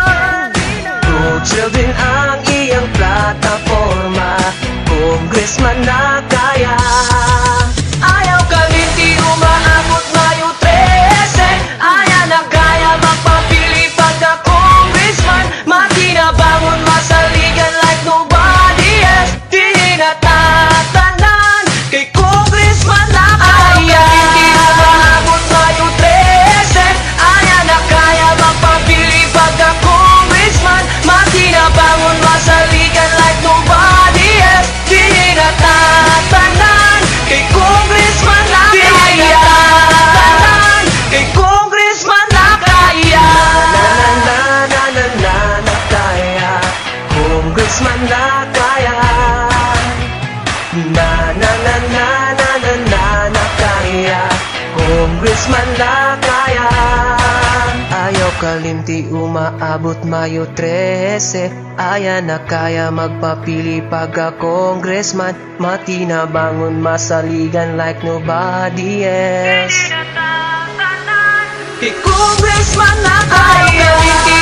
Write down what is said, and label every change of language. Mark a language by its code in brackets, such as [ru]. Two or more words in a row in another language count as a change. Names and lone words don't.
[en] Pro children [ceb] ang iyang plataforma, congressman na kaya. Ayaw kalimti, umaabot Mayo 13, aya na kaya magpapili pagka-congressman. Matinabangon, masaligan [en] like nobody else. [ceb] Di natatanan kay congressman na kaya. Kalimti, umaabot Mayo 13, aya na kaya magpapili pagka-congressman. Matinabangon, masaligan [en] like nobody else. [ceb] Di natatanan kay congressman na kaya. Kay congressman na kaya. Na kaya. Congressman na kaya. Na kaya. Congressman na kaya. Ayaw kalimti, umaabot Mayo 13, aya na kaya magpapili pagka-congressman. Matinabangon, masaligan [en] like nobody else. [ceb] Kay congressman na kaya.